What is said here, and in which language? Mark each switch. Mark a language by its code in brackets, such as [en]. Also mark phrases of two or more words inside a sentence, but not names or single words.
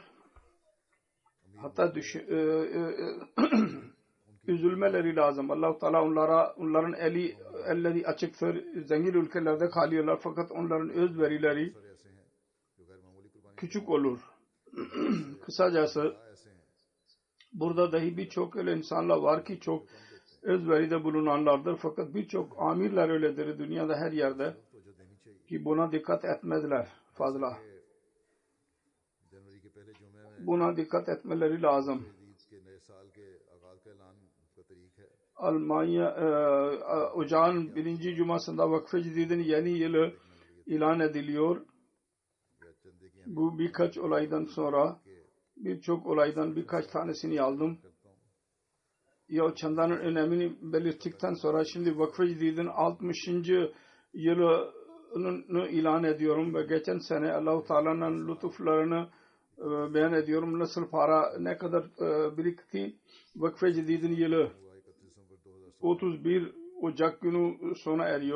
[tr] Hatta üzülmeleri lazım. Allah-u Teala onların elleri açıktır. Zengin ülkelerde kalıyorlar fakat onların özverileri küçük olur. Kısacası [ur] ایسے ہیں [tr] burada dahi birçok öyle insanlar var ki çok özveride bulunanlardır. Fakat birçok amirler öyledir dünyada her yerde [ur] تو جو دینی چاہیے [tr] ki buna dikkat etmediler fazla. [ur] جنوری کے پہلے جمعے میں [tr] Buna dikkat etmeleri lazım. [ur] عید کے نئے سال کے آغاز کا اعلان کا طریق ہے [tr] Almanya ocağın birinci cumasında Vakfe Cedid'in yeni yılı ilan ediliyor. [ur] یا چندے کی [tr] Bu birkaç olaydan sonra birçok olaydan birkaç tanesini aldım. [ur] کرتا ہوں [tr] Ya çandanın önemini belirttikten sonra şimdi Vakfe Cedid'in 60. yılını ilan ediyorum ve geçen sene Allah-u Teala'nın lütuflarını beyan ediyorum. Nasıl para ne kadar birikti. Vakfe Cedid'in yılı 31 Ocak günü sona eriyor.